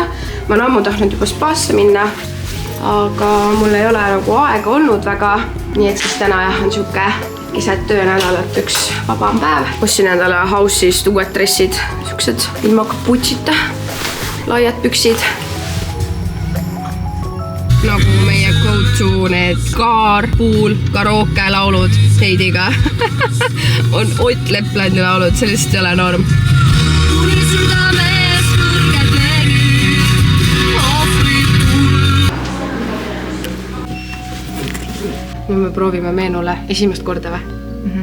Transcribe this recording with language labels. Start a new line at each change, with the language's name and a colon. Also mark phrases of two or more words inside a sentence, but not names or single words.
Estonian: Ma olen ammu tahtnud juba spaasse minna, aga mul ei ole nagu aega olnud väga. Nii et siis täna on siuke keset töönädalat üks vabam päev. Ostsin endale House'ist uued dressid, siuksed ilma kaputsita, laiad püksid. Nagu meie go-to need Carpool karaoke laulud Heidiga on Ott Leplandi laulud, sellest ei ole norm. Nüüd me proovime Meenule esimest korda või?